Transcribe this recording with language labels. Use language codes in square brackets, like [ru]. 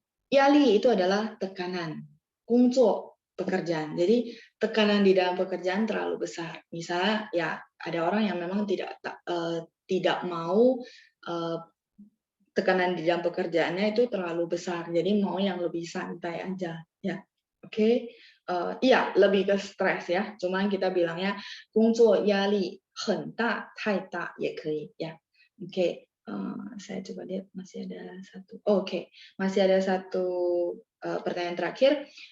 [id] 压力 itu adalah tekanan. 工作 pekerjaan. Jadi tekanan di dalam pekerjaan terlalu besar. Misalnya ya ada orang yang memang tidak mau tekanan di dalam pekerjaannya itu terlalu besar. Jadi mau yang lebih santai aja ya. Oke. Iya, lebih ke stres ya. Cuman kita bilangnya [zh] 工作压力很大,太大也可以 [id] ya. Oke. Saya coba lihat masih ada satu. Oke. Masih ada satu pertanyaan terakhir.